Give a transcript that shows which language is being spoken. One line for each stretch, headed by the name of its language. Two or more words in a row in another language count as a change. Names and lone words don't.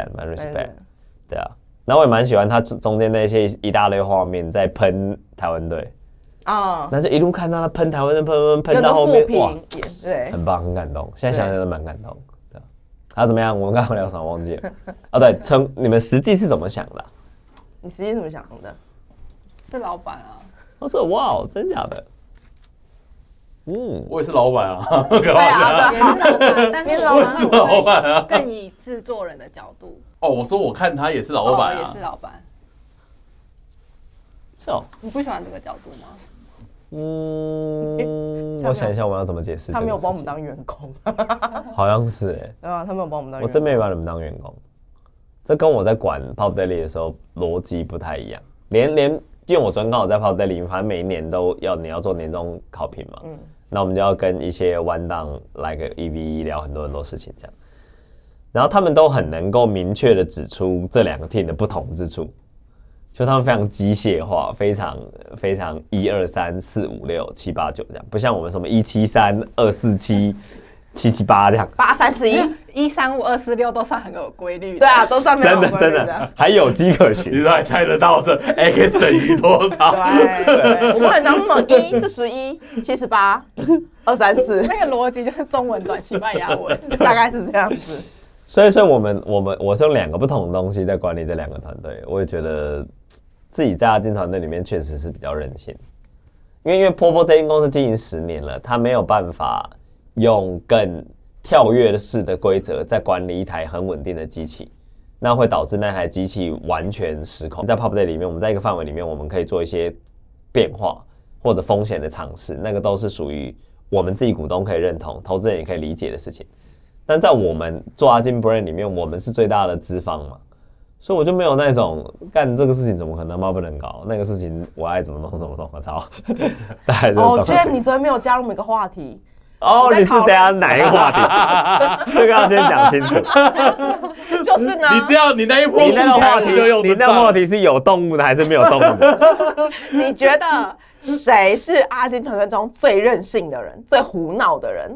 Chinese: 對啊，然後我也蠻喜歡他中間那些一大堆畫面在噴台灣隊。那就一路看到他噴台灣人噴到後面，哇，對，很棒，很感動。現在想想都蠻感動。對，他怎麼樣？我們剛剛聊什麼忘記了？對，你們實際是怎麼想的？你實際怎麼想的？是老闆啊。我說哇，真假的？我也是老闆啊。對啊，也是老闆，但是老闆啊，更以制作人的角度。我說我看他也是老闆啊，也是老闆。是哦，你不喜歡這個角度嗎？我想一下我要怎麼解釋。他沒有把我們當員工，好像是對吧？他沒有把我們當員工，我真沒把你們當員工。這跟我在管 Pop Daily 的時候邏輯不太一樣。連因為我昨天剛好在 Pop Daily，反正每一年都要你要做年終考評嘛。那我們就要跟一些彎檔來個1v1聊很多事情這樣。然後他們都很能夠明確的指出這兩個 team 的不同之處，就他們非常機械化，非常1、2、3、4、5、6、7、8、9這樣，不像我們什麼173、247、778這樣。 831、 135、246都算很有規律的。對啊，都算没有規律的。真的還有迹可循。你都還猜得到是 x 等於多少？对，我們很常什麼141、78、234，那個邏輯就是中文轉西班牙文，大概是這樣子。所以我是用2個不同的東西在管理這2個團隊，我也覺得自己在阿金團隊裡面確實是比較任性，因為波波這間公司經營10年了，他沒有辦法用更跳躍式的規則在管理一台很穩定的機器，那會導致那台機器完全失控。在 PopDay 裡面，我們在一個範圍裡面，我們可以做一些變化或者風險的嘗試，那個都是屬於我們自己股東可以認同，投資人也可以理解的事情。但在我們做阿金 brand 裡面，我們是最大的資方嘛，所以我就沒有那種幹這個事情怎麼可能不能搞，那個事情我愛怎麼弄怎麼弄，我操！哦，居然你昨天沒有加入每個話題哦，你是等下哪一個話題？這個要先講清楚。就是呢，你那一波你那個話題，你那個話題是有動物的還是沒有動物的？你覺得誰是阿金團隊中最任性的人，最胡鬧的人？